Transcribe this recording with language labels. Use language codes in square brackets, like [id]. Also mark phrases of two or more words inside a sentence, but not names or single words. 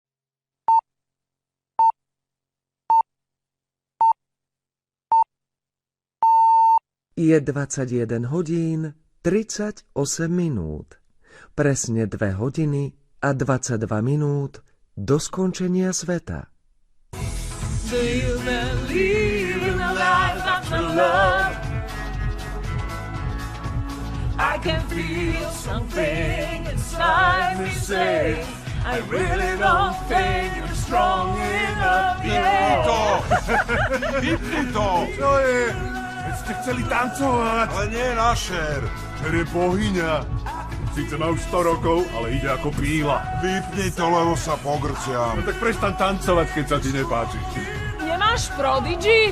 [sk] Je 21 hodín 38 minút. Presne 2 hodiny a 22 minút do skončenia sveta. [en] Do you believe in a life after love? I can feel something inside me say I really don't think you're strong enough yet. [sk] Vypni to! Čo je? Veď ste chceli tancovať. Ale nie na šer. Čer je bohyňa. Sice má už 100 rokov, ale ide ako píla. Vypni to, lebo sa pogrciam. No tak prestaň tancovať, keď sa ti nepáči. Nemáš Prodigy?